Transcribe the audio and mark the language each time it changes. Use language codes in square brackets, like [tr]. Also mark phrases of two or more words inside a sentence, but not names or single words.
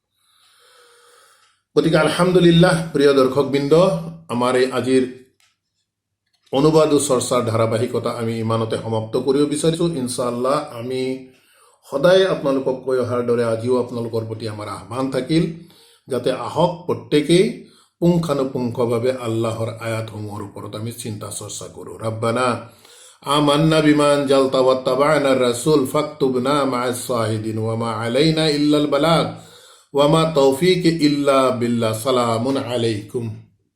[as] গতিকে আলহামদুলিল্লাহ, প্ৰিয় দৰ্শকবৃন্দ, আমাৰ এই আজিৰ অনুবাদ ও চৰ্চাৰ ধাৰাবাহিকতা আমি ইমানতে সমাপ্ত কৰিব বিচাৰিছোঁ। ইনশাআল্লাহ আমি সদায় আপোনালোকক কৈ অহাৰ দৰে আজিও আপোনালোকৰ প্ৰতি আমাৰ আহ্বান থাকিল, যাতে আহক প্ৰত্যেকেই পুংখানুপুংখভাৱে আল্লাহৰ আয়াতসমূহৰ ওপৰত আমি চিন্তা চৰ্চা কৰোঁ। [ar] ربنا آمنا بما أنزلت واتبعنا الرسول فاكتبنا مع الشاهدين وما علينا إلا البلاغ وما توفيق إلا بالله. سلام عليكم.